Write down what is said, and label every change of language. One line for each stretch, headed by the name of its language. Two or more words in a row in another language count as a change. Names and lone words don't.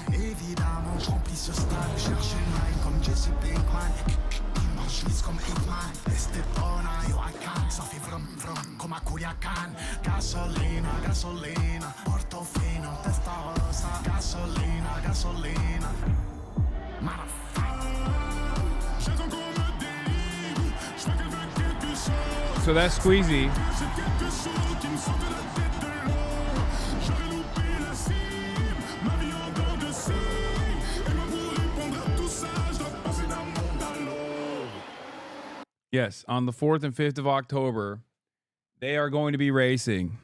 French: Évidemment, je remplis ce stade, cherche une line comme Jesse Pinkman. Je lisse comme Hitman, Estepona,
English: yo I can,
French: ça fait vrum vrum comme a Culiacan. Gasolina, gasolina, Portofino, Testarossa. Gasolina, gasolina,
English: So that's Squeezie. Yes, on the 4th and 5th of October, they are going to be racing.